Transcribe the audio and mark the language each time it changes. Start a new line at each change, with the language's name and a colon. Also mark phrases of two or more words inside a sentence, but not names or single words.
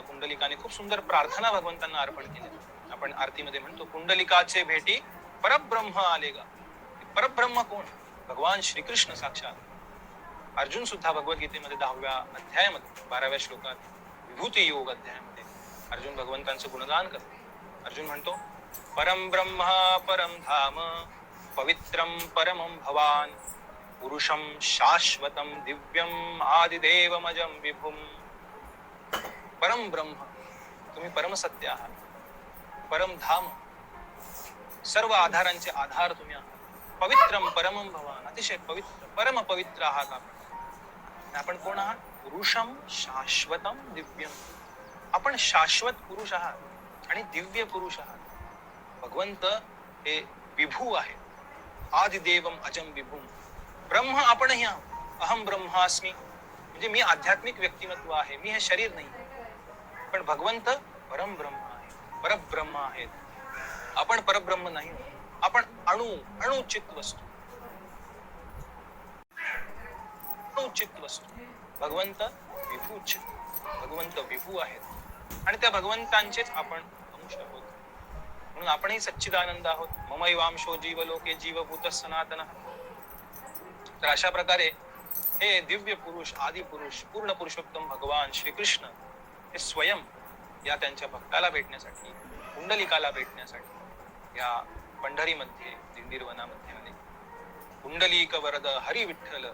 Marathi: पुंडलिकाने खूप सुंदर प्रार्थना भगवंतांना अर्पण केली. आपण आरतीमध्ये म्हणतो पुंडलिकाचे भेटी परब्रह्म आले गा. परब्रह्म कोण? भगवान श्रीकृष्ण साक्षात. अर्जुन सुद्धा भगवद्गीतेमध्ये 10व्या अध्यायामध्ये 12व्या श्लोकात विभूती योग अध्यायामध्ये अर्जुन भगवंतांचं गुणगान करतो. अर्जुन म्हणतो
Sanskrit: परम ब्रह्म परम धाम पवित्रम परमं भवान पुरुषम शाश्वतम दिव्यम आदिदेवमजम विभुम. परम ब्रह्म,
Marathi: तुम्ही परम सत्य आहात.
Sanskrit: परम धाम,
Marathi: सर्व आधारांचे आधार तुम्ही आहात.
Sanskrit: पवित्रम परमं भवान,
Marathi: अतिशय पवित्र, परम पवित्र आहात आपण. आपण कोण आहात?
Sanskrit: पुरुषम शाश्वतम दिव्यम.
Marathi: आपण शाश्वत पुरुष आहात आणि दिव्य पुरुष आहात. भगवंत हे विभू आहे.
Sanskrit: आदिदेवम अजम विभूम.
Marathi: ब्रह्म आपणही आहोत.
Sanskrit: अहम ब्रह्मास्मी,
Marathi: म्हणजे मी आध्यात्मिक व्यक्तिमत्व आहे, मी हे शरीर नाही. पण भगवंत
Sanskrit: परम ब्रह्म
Marathi: आहे, परब्रह्म आहेत. आपण परब्रह्म नाही, आपण अणुचित वस्तू, अणुचित वस्तू. भगवंत विभूचित, भगवंत विभू आहेत आणि त्या भगवंतांचेच आपण अंश आहोत. म्हणून आपणही सच्चिदानंद आहोत.
Sanskrit: ममैवांशो जीवलोके जीवभूत सनातन.
Marathi: तर अशा प्रकारे हे दिव्य पुरुष, आदि पुरुष, पूर्ण पुरुषोत्तम भगवान श्रीकृष्ण हे स्वयं या त्यांच्या भक्ताला भेटण्यासाठी, पुंडलिकाला भेटण्यासाठी या पंढरीमध्ये दिंडीर वनामध्ये आले. पुंडलिक वरद हरी विठ्ठल.